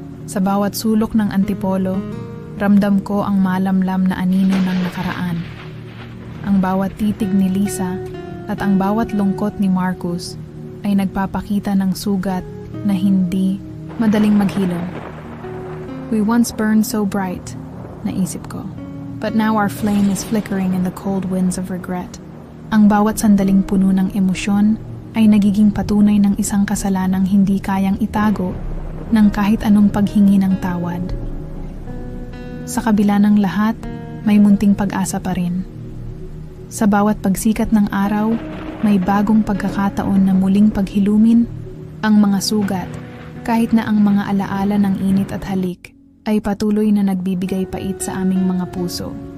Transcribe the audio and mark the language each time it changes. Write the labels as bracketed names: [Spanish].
[Filipino] Sa bawat sulok ng Antipolo, ramdam ko ang malamlam na anino ng nakaraan. Ang bawat titig ni Lisa at ang bawat lungkot ni Marcus ay nagpapakita ng sugat na hindi madaling maghilom. [English] "We once burned so bright," [Filipino] naisip ko. [English] "But now our flame is flickering in the cold winds of regret." [Filipino] Ang bawat sandaling puno ng emosyon ay nagiging patunay ng isang kasalanang hindi kayang itago ng kahit anong paghingi ng tawad. Sa kabila ng lahat, may munting pag-asa pa rin. Sa bawat pagsikat ng araw, may bagong pagkakataon na muling paghilumin ang mga sugat, kahit na ang mga alaala ng init at halik ay patuloy na nagbibigay pait sa aming mga puso.